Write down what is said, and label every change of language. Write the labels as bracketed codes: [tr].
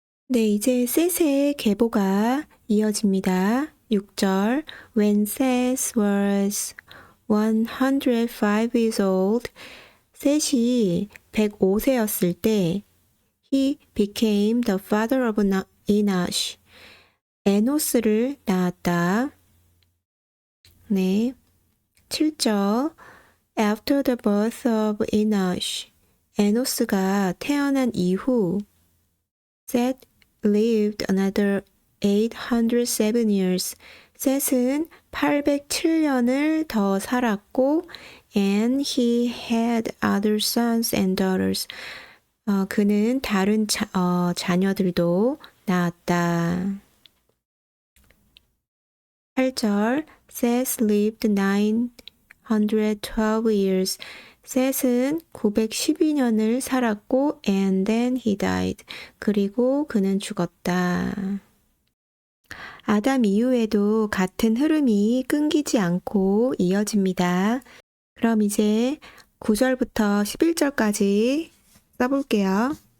[ko] 네, 이제 셋의 계보가 이어집니다. [en] 6절 When Seth was 105 years old, [ko] 셋이 105세였을 때 [en] he became the father of Enosh. [ko] 에노스를 낳았다. [en] 네, 7절 After the birth of Enosh, [ko] 에노스가 태어난 이후 [en] Seth lived another 807 years. [ko] 셋은 807년을 더 살았고 [en] and he had other sons and daughters. [ko] 그는 다른 자녀들도 낳았다. [en] 8절 Seth lived 912 years. [ko] 셋은 912년을 살았고 [en] and then he died. [ko] 그리고 그는 죽었다. 아담 이후에도 같은 흐름이 끊기지 않고 이어집니다. 그럼 이제 9절부터 11절까지 써볼게요.